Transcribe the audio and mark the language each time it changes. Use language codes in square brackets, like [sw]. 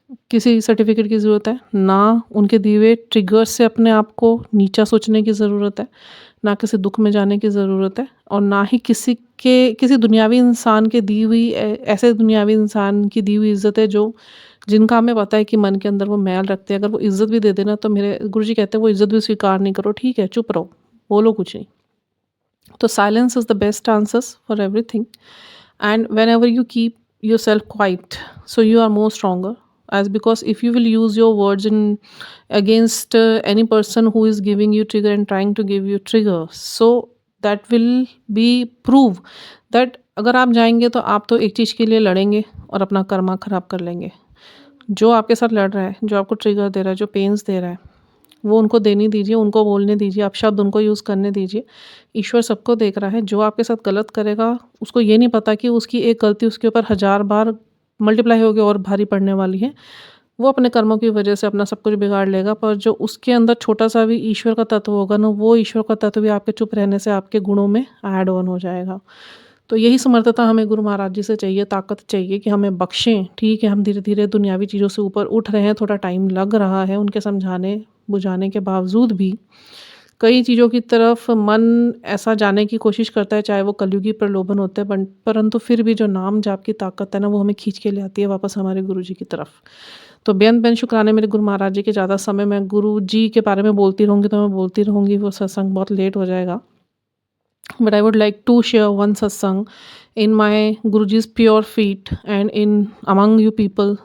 [hi] किसी सर्टिफ़िकेट की ज़रूरत है, ना उनके दिए हुए ट्रिगर्स से अपने आप को नीचा सोचने की ज़रूरत है, ना किसी दुःख में जाने की ज़रूरत है और ना ही किसी दुनियावी इंसान के दी हुई ऐसे दुनियावी इंसान की दी हुई इज़्ज़त है जो जिनका हमें पता है कि मन के अंदर वो मैल रखते हैं। अगर वो इज़्ज़त भी दे देना तो मेरे गुरुजी कहते हैं वो इज़्ज़त भी स्वीकार नहीं करो, ठीक है, चुप रहो, बोलो कुछ नहीं। [en] तो silence is the best answers for everything and whenever you keep yourself quiet, so you are more stronger, as because if you will use your words in against any person who is giving you trigger and trying to give you trigger, so that will be prove that [hi] अगर आप जाएंगे तो आप तो एक चीज़ के लिए लड़ेंगे और अपना कर्मा खराब कर लेंगे। जो आपके साथ लड़ रहा है, जो आपको ट्रिगर दे रहा है, जो पेन्स दे रहा है, वो उनको देने दीजिए, उनको बोलने दीजिए, आप शब्द उनको यूज़ करने दीजिए। ईश्वर सबको देख रहा है, जो आपके साथ गलत करेगा उसको ये नहीं पता कि उसकी एक गलती उसके ऊपर 1000 बार मल्टीप्लाई होके और भारी पड़ने वाली है। वो अपने कर्मों की वजह से अपना सब कुछ बिगाड़ लेगा, पर जो उसके अंदर छोटा-सा भी ईश्वर का तत्व होगा ना, वो ईश्वर का तत्व भी आपके चुप रहने से आपके गुणों में ऐड ऑन हो जाएगा। तो यही समर्थता हमें गुरु महाराज जी से चाहिए, ताकत चाहिए कि हमें बख्शें। ठीक है, हम धीरे-धीरे दुनियावी चीज़ों से ऊपर उठ रहे हैं, थोड़ा टाइम लग रहा है उनके समझाने बुझाने के बावजूद भी कई चीज़ों की तरफ मन ऐसा जाने की कोशिश करता है, चाहे वो कलयुगी प्रलोभन होते हैं, परंतु फिर भी जो नाम जाप की ताकत है ना, वो हमें खींच के ले आती है वापस हमारे गुरु जी की तरफ। तो बेन शुक्राने मेरे गुरु महाराज जी के। ज़्यादा समय मैं गुरु जी के बारे में बोलती रहूँगी तो मैं बोलती रहूँगी, वो सत्संग बहुत लेट हो जाएगा। [en] But I would like to share one satsang in my Guruji's pure feet and in among you people.